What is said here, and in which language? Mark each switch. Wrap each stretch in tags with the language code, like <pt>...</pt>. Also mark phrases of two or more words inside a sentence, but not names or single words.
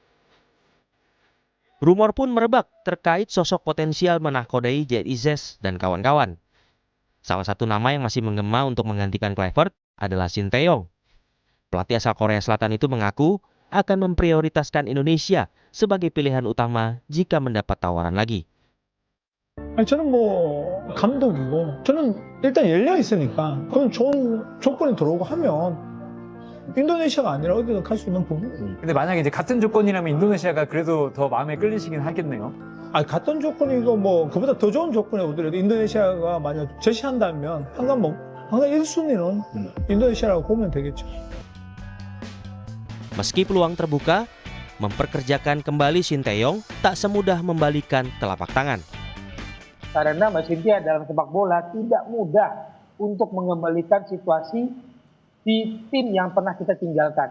<id>Rumor pun merebak terkait sosok potensial menakodai JIZ dan kawan-kawan. Salah satu nama yang masih menggema untuk menggantikan Kluivert adalah Shin Tae-yong. Pelatih asal Korea Selatan itu mengaku akan memprioritaskan Indonesia sebagai pilihan utama jika mendapat tawaran lagi.</id> <ko>아니, 저는 감독이고 저는 일단 열려 있으니까 그럼 좋은 조건이 들어오고 하면 인도네시아가 아니라 어디든 갈 수 있는 부분. 근데 만약에 이제 같은 조건이라면 인도네시아가 그래도 더 마음에 끌리시긴 하겠네요. 아니, 같은 조건이고 그보다 더 좋은 조건이 오더라도 인도네시아가 만약 제시한다면 항상 1순위는 인도네시아라고 보면 되겠죠.</ko> <id>Meski peluang terbuka, memperkerjakan kembali Shin Tae-yong tak semudah membalikan telapak tangan. Karena Mbak Cynthia dalam sepak bola tidak mudah untuk mengembalikan situasi di tim yang pernah kita tinggalkan.</id>